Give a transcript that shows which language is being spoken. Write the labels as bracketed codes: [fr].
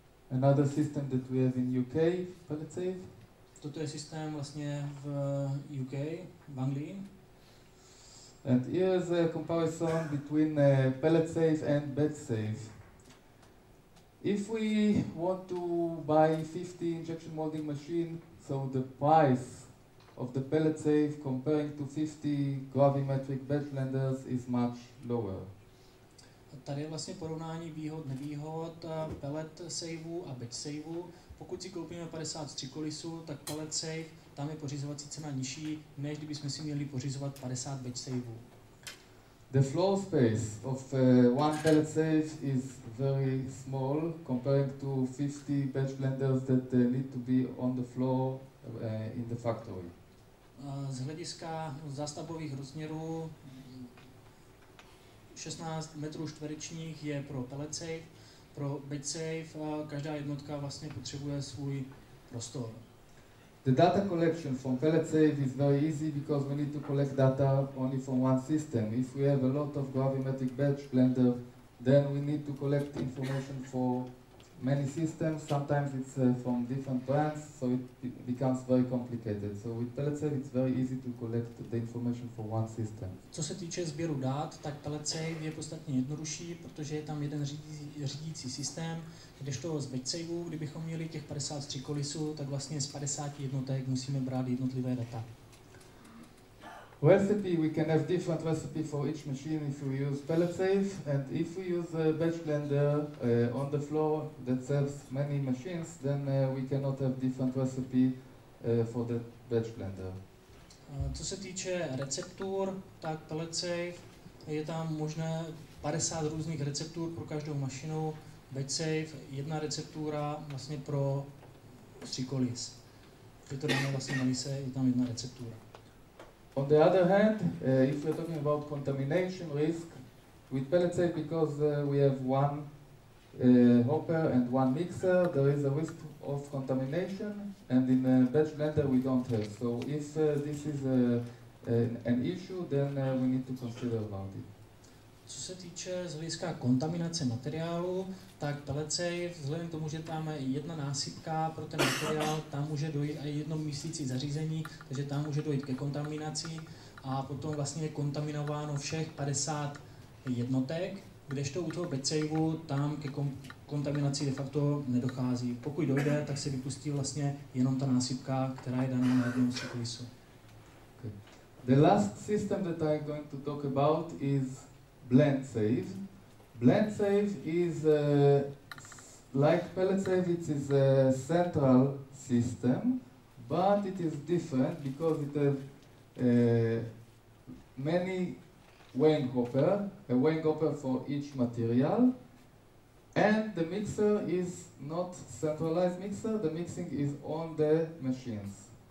[en] Another system that we have in UK, pellet safe. [cs] Toto je systém vlastně v UK, v Anglii. [en] And here's a comparison between pellet safe and batch safe. If we want to buy 50 injection molding machine, so the price of the pellet safe comparing to 50 gravimetric batch blenders is much lower. [cs] Tady je vlastně porovnání výhod, nevýhod pellet saveu a batch saveu. Pokud si koupíme 50 stříkolisů, tak pellet safe, tam je pořizovací cena nižší, než kdybychom si měli pořizovat 50 batch saveů. [en] The floor space of one pellet safe is very small comparing to 50 batch blenders that need to be on the floor in the factory. [cs] Z hlediska zástavbových rozměrů 16 metrů čtverečních je pro pellet safe, pro batch safe každá jednotka vlastně potřebuje svůj prostor. [en] The data collection from pellet safe is very easy because we need to collect data only from one system. If we have a lot of gravimetric batch blender, then we need to collect information for many systems. Sometimes it's from different brands, so it becomes very complicated. So with pellet safe, it's very easy to collect the information for one system. [cs] Co se týče sběru dat, tak pellet safe je podstatně jednodušší, protože je tam jeden řídící systém, kdežto z batch safeu, kdybychom měli těch 53 kolisů, tak vlastně z 50 jednotek musíme brát jednotlivé data. [en] Recipe, we can have different recipe for each machine if we use pellet safe, and if we use a batch blender on the floor that serves many machines, then we cannot have different recipe for the batch blender. [cs] Co se týče receptur, tak pellet safe je tam možné 50 různých receptur pro každou mašinu, batch safe jedna receptura vlastně pro stříkolis. Je to dáno vlastně na lise, je tam jedna receptura. [en] On the other hand, if we're talking about contamination risk, with pellet safe, because we have one hopper and one mixer, there is a risk of contamination, and in a batch blender we don't have. So if this is an issue, then we need to consider about it. [cs] Co se týče z hlediska kontaminace materiálu, tak pellet safe, vzhledem k tomu, že tam je jedna násypka pro ten materiál, tam může dojít i jedno mísící zařízení, takže tam může dojít ke kontaminaci a potom vlastně je kontaminováno všech 50 jednotek Kdežto u toho batch saveu tam ke kontaminaci de facto nedochází. Pokud dojde, tak se vypustí vlastně jenom ta násypka, která je daná na jednom cyklisu. Okay. [en] The last system that I'm going to talk about is blend save. Blend save is like pellet save, it is a central system, but it is different because it has many weighing hopper, a weighing hopper for each material, and the mixer is not centralized mixer, the mixing is on the machines.